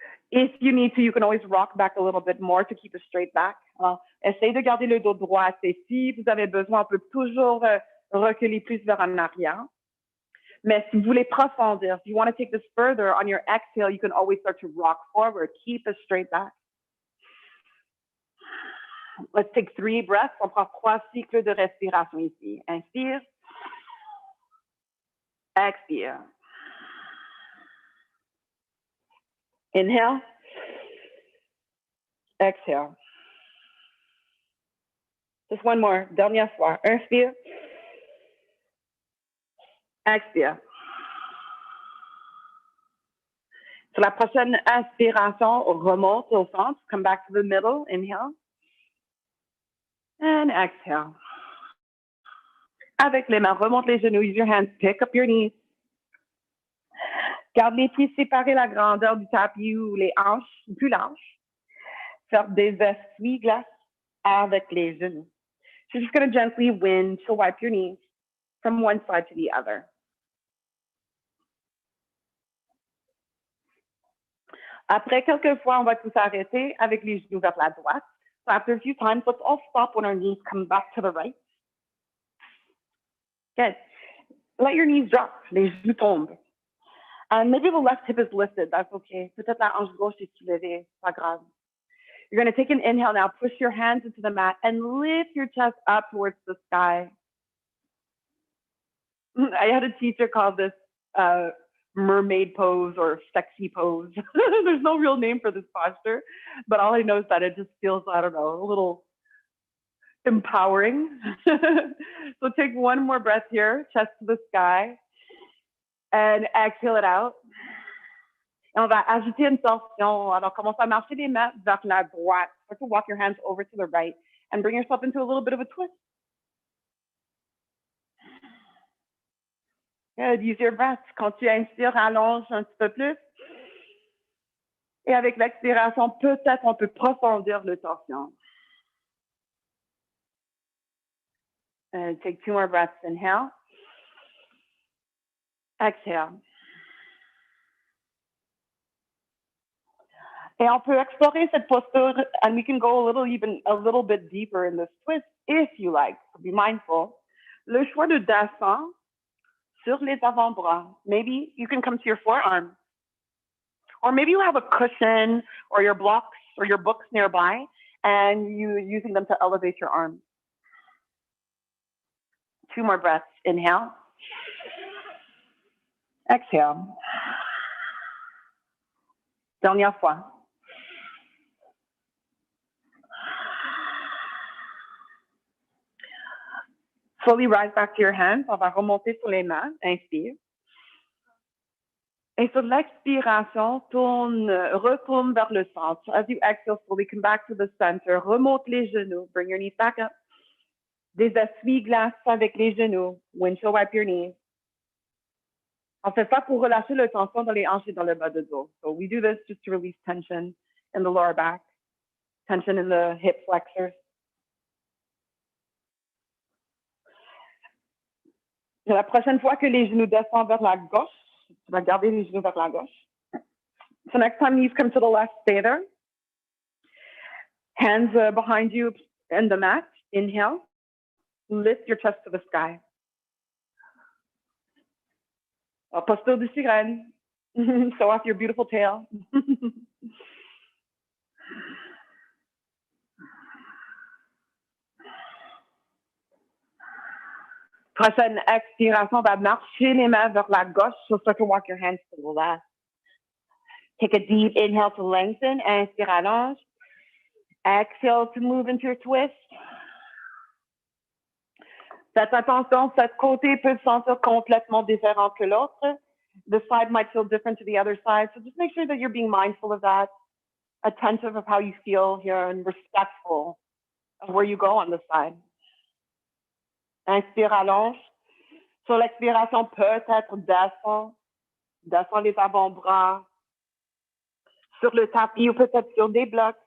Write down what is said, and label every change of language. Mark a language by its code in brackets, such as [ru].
[en] If you need to, you can always rock back a little bit more to keep a straight back. [fr] Alors, essayez de garder le dos droit. Et si vous avez besoin, on peut toujours reculer plus vers en arrière. Mais si vous voulez profondir, [en] if you want to take this further on your exhale, you can always start to rock forward. Keep a straight back. Let's take 3 breaths. [fr] On prend 3 cycles de respiration ici. Inspire. Expire. [en] Inhale. Exhale. Just one more. [fr] Dernière fois. Inspire. Expire. Sur la prochaine inspiration, remonte au centre. [en] Come back to the middle. Inhale. And exhale. [fr] Avec les mains, remonte les genoux. [en] Use your hands. Pick up your knees. [fr] Garde les pieds séparés, la grandeur du tapis ou les hanches plus larges. Faire des essuie-glaces avec les genoux. [en] So you're just going to gently windshield wipe your knees from one side to the other. [fr] Après quelques fois, on va tous arrêter avec les genoux vers la droite. [en] So after a few times, let's all stop when our knees come back to the right. Good. Let your knees drop. [fr] Les genoux tombent. [en] And maybe the left hip is lifted. That's okay. [fr] Peut-être la hanche gauche est soulevée. Pas grave. [en] You're going to take an inhale now. Push your hands into the mat and lift your chest up towards the sky. I had a teacher call this mermaid pose or sexy pose. There's no real name for this posture, but all I know is that it just feels, I don't know, a little empowering. So take one more breath here, chest to the sky, and exhale it out. [fr] Et on va ajouter une torsion. Alors, commence à marcher les mains vers la droite. [en] Start to walk your hands over to the right and bring yourself into a little bit of a twist. Good. Use your breath. [fr] Quand tu inspires, allonge un petit peu plus. Et avec l'expiration, peut-être on peut profondir le torsion. [en] Take 2 more breaths. Inhale. Exhale. [fr] Et on peut explorer cette posture, [en] and we can go a little bit deeper in this twist if you like. So be mindful. [fr] Le choix de descendre sur les avant-bras. [en] Maybe you can come to your forearm. Or maybe you have a cushion or your blocks or your books nearby, and you're using them to elevate your arms. 2 more breaths. Inhale. Exhale. [fr] Dernière fois. [en] Slowly rise back to your hands. [fr] On va remonter sur les mains. Inspire. Et sur l'expiration, retourne vers le centre. [en] As you exhale, slowly come back to the center. [fr] Remonte les genoux. [en] Bring your knees back up. [fr] Des essuie-glaces avec les genoux. [en] Windshield wipe your knees. [fr] On fait ça pour relâcher le tension dans les hanches et dans le bas de dos. [en] So we do this just to release tension in the lower back, tension in the hip flexors. [fr] La prochaine fois que les genoux descendent vers la gauche, tu vas garder les genoux vers la gauche. [en] So next time knees come to the left, stay there. Hands behind you in the mat. Inhale. Lift your chest to the sky. [fr] Posture de sirène. [en] Show off your beautiful tail. [fr] Prochaine expiration, on va marcher les mains vers la gauche. [en] So start to walk your hands to the left. Take a deep inhale to lengthen. [fr] Inspire, allonge. [en] Exhale to move into your twist. [fr] Faites attention, cet côté peut se sentir complètement différent que l'autre. [en] The side might feel different to the other side. So just make sure that you're being mindful of that, attentive of how you feel here and respectful of where you go on the side. [fr] Inspire, allonge. Sur l'expiration, peut-être descend les avant-bras sur le tapis ou peut-être sur des blocs.